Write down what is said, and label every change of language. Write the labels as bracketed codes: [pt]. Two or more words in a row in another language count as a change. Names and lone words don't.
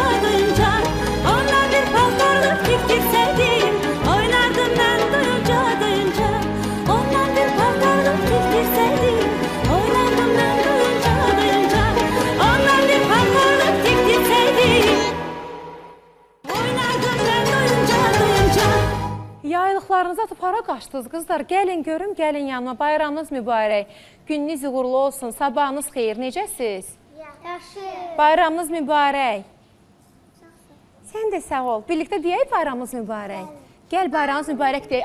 [tr] Ondan bir paltarlık diktirseydim, oynardım ben duyunca. Ondan bir paltarlık diktirseydim, oynardım ben duyunca. Ondan bir paltarlık diktirseydim, oynardım ben duyunca. [az] Yaylıqlarınızı atıb hara qaçdınız qızlar? Gəlin görüm, gəlin yanıma. Bayramınız mübarək. Gününüz uğurlu olsun. Sabahınız xeyir. Necəsiz? Yaxşı. Bayramınız mübarək. Sən də sağ ol. Birlikdə deyək bayramınız mübarək. Gəl bayramınız mübarək deyək.